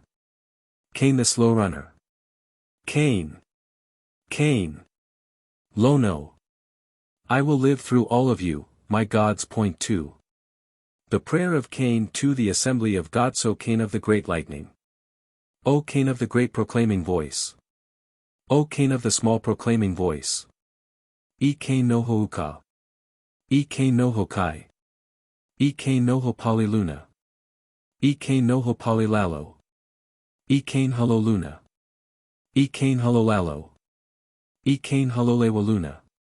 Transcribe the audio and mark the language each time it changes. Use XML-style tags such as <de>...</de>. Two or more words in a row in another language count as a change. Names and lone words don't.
<en>Kane the slow runner. Kane. Kane. Lono. I will live through all of you, my gods. Point 2. The prayer of Kane to the assembly of gods. O Kane of the great lightning. O Kane of the great proclaiming voice. O Kane of the small proclaiming voice.</en> <haw>Kane no Houka. Kane no Hokai. Kane no Hopaliluna. Kane no Hopalilalo. Kane Haloluna. Kane Halolalo. Kane Halolewaluna.</haw>